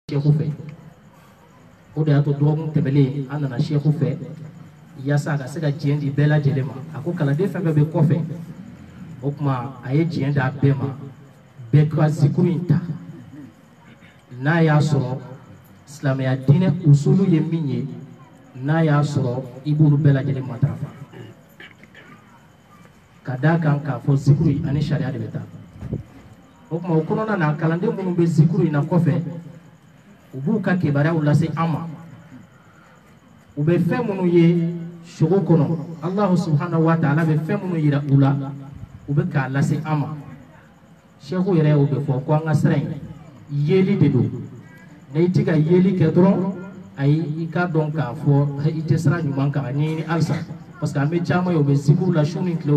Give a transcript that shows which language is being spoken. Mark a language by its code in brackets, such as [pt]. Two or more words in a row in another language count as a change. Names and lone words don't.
[bm] Sheikhu fɛ o de y'a to dɔgɔkun tɛmɛlen an nana Sheikhu fɛ yasa a ka se ka diɲɛ di bɛɛ lajɛlen ma a ko kalanden fɛn fɛn bɛ kɔfɛ o tuma a ye diɲɛ d'a bɛɛ ma bɛɛ ka zikuru in ta n'a y'a sɔrɔ silamɛya diinɛ usulu ye min ye n'a y'a sɔrɔ i b'olu bɛɛ lajɛlen matarafa ka d'a kan k'a fɔ zikuru ani sariya de bɛ taa o tuma o kɔnɔna na kalanden minnu bɛ zikuru in na kɔfɛ u b'u ka kibaruyaw lase an ma u bɛ fɛn minnu ye sogo kɔnɔ [ar] الله سبحانه وتعالى [bm] bɛ fɛn minnu yira u la u bɛ k'a lase an ma Sheikhu yɛrɛ y'o bɛ fɔ ko an ka sira in yeli de don n'i ti ka yeli kɛ dɔrɔn ayi i ka dɔn k'a fɔ i tɛ sira ɲuman kan a ɲɛɲini halisa [fr] parce que [bm] an bɛ caman ye u bɛ zikuru la su ni tile u